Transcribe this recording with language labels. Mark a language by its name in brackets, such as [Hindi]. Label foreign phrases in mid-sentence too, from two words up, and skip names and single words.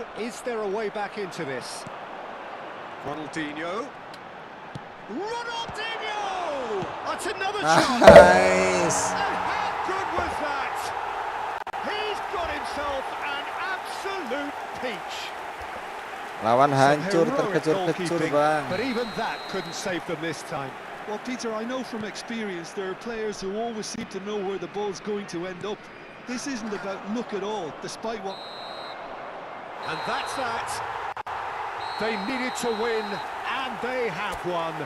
[English] Is there a way back into this? Ronaldinho. Ronaldinho! That's another shot! Nice. And how good was that? He's got himself an absolute peach. [Indonesian] Lawan hancur, [English] Some heroic [Indonesian] terkejur-kejur [English] goalkeeping, Bang. but even that couldn't save them this time. Well, Peter, I know from experience there are players who always seem to know where the ball's going to end up. This isn't about luck at all, despite what... And that's that. They needed to win, and they have won.